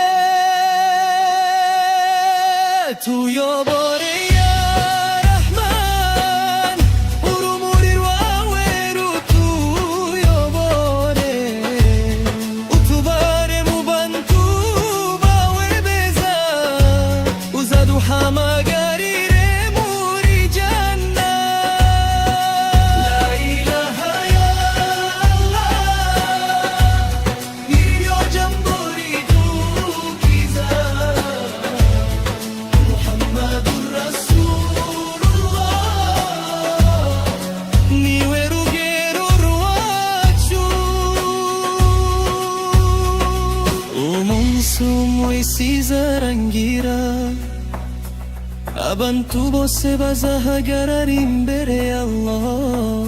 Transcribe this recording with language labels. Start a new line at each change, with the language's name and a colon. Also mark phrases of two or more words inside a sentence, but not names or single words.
Kinyarwanda: Tuyobore
Arabic: يا رحمن,
Kinyarwanda: urumuri rwawe rutuyobore. Utubare mu bantu bawe beza, uzaduhamagarire muri jana.
Arabic: لا إله يا الله,
Kinyarwanda: niryo jambo ridukiza.
Arabic: محمد رسول الله,
Kinyarwanda: niwe rugero rwacu. Umunsi umwe isi izarangira, abantu bose bazahagarara imbere ya Allah.